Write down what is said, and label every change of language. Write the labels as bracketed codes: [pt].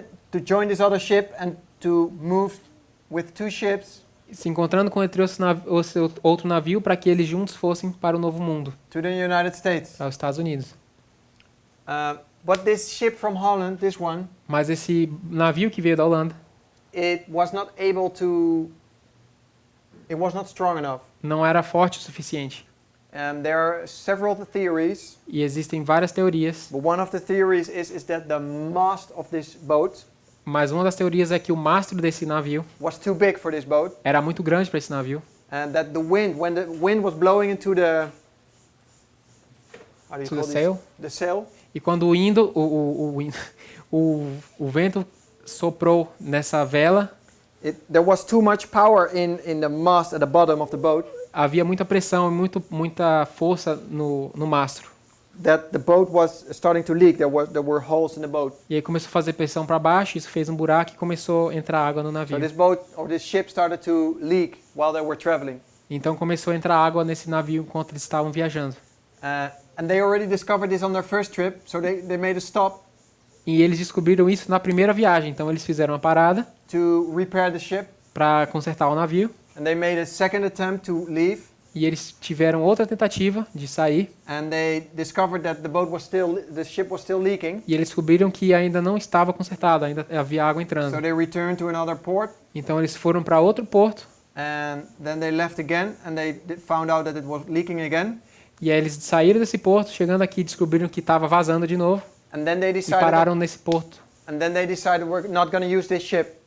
[en] to join this other ship and to move with two ships [pt] se encontrando com outro navio para que eles juntos fossem para o Novo Mundo, [en] to the United States. [pt] para os Estados Unidos. [en] But this ship from Holland, this one, [pt] Mas esse navio que veio da Holanda [en] it was not strong enough. [pt] não era forte o suficiente. [en] There are several theories, [pt] E existem várias teorias, [en] but one of the theories is that the mast of this boat [pt] mas uma das teorias é que o mastro desse navio [en] was too big for this boat, [pt] era muito grande para esse navio, [en] and that the wind, when the wind was blowing into the how do you To call the this? sail? The sail, [pt] e quando o vento soprou nessa vela, [en] there was too much power in the mast at the bottom of the boat, [pt] havia muita pressão e muita força no mastro. [en] that the boat was starting to leak. There were holes in the boat. [pt] E aí começou a fazer pressão para baixo, isso fez um buraco e começou a entrar água no [en] So [pt] navio. [en] this boat or this ship started to leak while they were traveling. [pt] Então começou a entrar água nesse navio enquanto eles estavam viajando. [en] And they already discovered this on their first trip, so they made a stop [pt] E eles descobriram isso na primeira viagem, então eles fizeram uma parada [en] to repair the ship, [pt] para consertar o navio. [en] and they made a second attempt to leave, [pt] E eles tiveram outra tentativa de sair. [en] and they discovered that the ship was still leaking. [pt] E eles descobriram que ainda não estava consertado, ainda havia água [en] So [pt] entrando. [en] they returned to another port, [pt] Então eles foram para outro porto. [en] and then they left again, and they found out that it was leaking again. [pt] E aí eles saíram desse porto, chegando aqui descobriram que estava vazando de novo. [en] And then they [pt] E [en] decided, [pt] pararam nesse porto. [en] we're not going to use this ship.